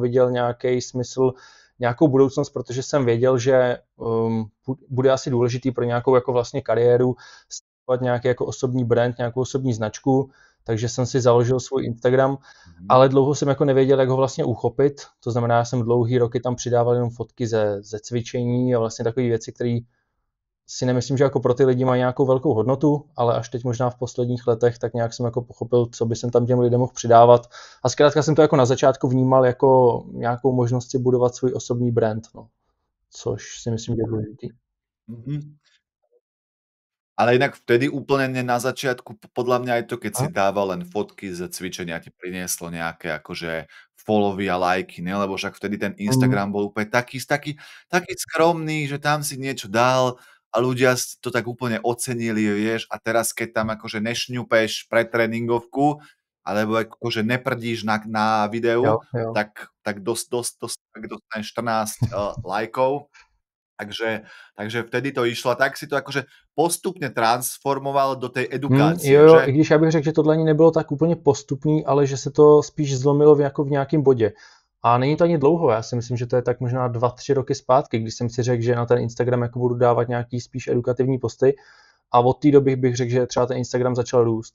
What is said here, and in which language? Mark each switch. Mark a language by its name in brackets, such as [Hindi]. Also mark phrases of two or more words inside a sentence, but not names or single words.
[Czech] viděl nějaký smysl, nějakou budoucnost, protože jsem věděl, že bude asi důležitý pro nějakou jako vlastně kariéru stát nějaký jako osobní brand, nějakou osobní značku, takže jsem si založil svůj Instagram, ale dlouho jsem jako nevěděl, jak ho vlastně uchopit, to znamená, že jsem dlouhý roky tam přidával jenom fotky ze cvičení a vlastně takové věci, které si nemyslím, že jako pro ty lidi mají nějakou velkou hodnotu, ale až teď možná v posledních letech tak nějak jsem jako pochopil, co by jsem tam těm lidem mohl přidávat. A zkrátka jsem to jako na začátku vnímal jako nějakou možnost si budovat svůj osobní brand, no. Což si myslím, že je důležitý. [Slovak] Ale inak vtedy úplne na začiatku, podľa mňa aj to, keď si dával len fotky ze cvičenia, ti prinieslo nejaké akože followy a lajky, ne? Lebo však vtedy ten Instagram bol úplne taký skromný, že tam si niečo dal a ľudia to tak úplne ocenili, vieš, a teraz keď tam akože nešňupeš pre tréningovku, alebo akože neprdíš na videu, [Czech] Jo. [Slovak] tak dostaneš 14 lajkov. Takže vtedy to išlo, tak si to akože postupne transformoval do tej edukácie, [Czech] Jo, [Slovak] že? [Czech] i když já bych řekl, že tohle ani nebylo tak úplně postupný, ale že se to spíš zlomilo jako v nějakém bodě. A není to ani dlouho, já si myslím, že to je tak možná 2-3 roky zpátky, když jsem si řekl, že na ten Instagram jako budu dávat nějaký spíš edukativní posty. A od té doby bych řekl, že třeba ten Instagram začal růst.